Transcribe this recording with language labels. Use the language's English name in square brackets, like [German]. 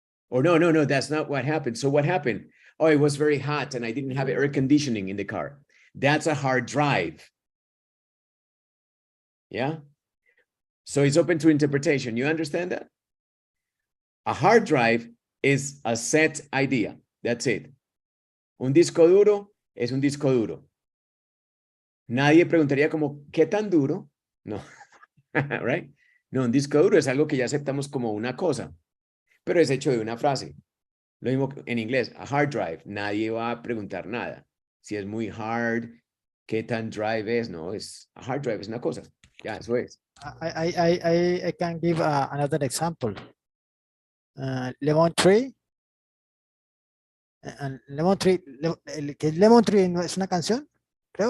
[English] Or no, that's not what happened. So what happened? Oh, it was very hot and I didn't have air conditioning in the car. That's a hard drive. Yeah. So it's open to interpretation. You understand that? A hard drive is a set idea. That's it. [Spanish] Un disco duro es un disco duro. Nadie preguntaría como, ¿qué tan duro? No. [English] Right? [Spanish] No, un disco duro es algo que ya aceptamos como una cosa, pero es hecho de una frase. Lo mismo en inglés, [English] a hard drive. [Spanish] Nadie va a preguntar nada. Si es muy hard, ¿qué tan drive es? No, es [English] a hard drive, [Spanish] es una cosa. Ya, eso es. [English] I can give another example. Lemon tree. [Spanish] Lemon tree, que Lemon tree no es una canción, creo.